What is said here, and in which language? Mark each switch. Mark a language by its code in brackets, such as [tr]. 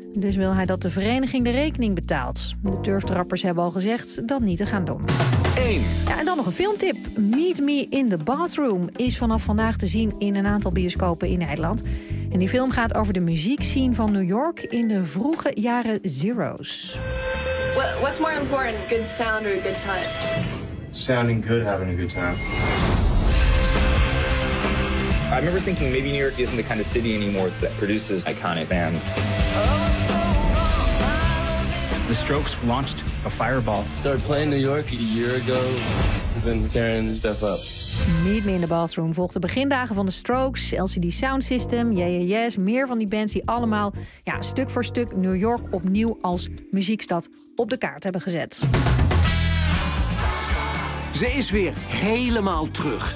[nl] Dus wil hij dat de vereniging de rekening betaalt. De turftrappers hebben al gezegd dat niet te gaan doen. 1. Ja, en dan nog een filmtip. Meet Me in the Bathroom is vanaf vandaag te zien in een aantal bioscopen in Nederland. En die film gaat over de muziekscene van New York in de vroege jaren zeros. [en] What's more important, good sound or a good time? Sounding good, having a good time. I remember thinking maybe New York isn't the kind of city anymore that produces iconic bands. The Strokes launched a fireball. Started playing New York a year ago. Been tearing stuff up. [nl] Meet Me in the Bathroom volgt de begindagen van de Strokes, LCD Sound System, Yes, meer van die bands die allemaal ja, stuk voor stuk New York opnieuw als muziekstad op de kaart hebben gezet. Ze is weer helemaal terug.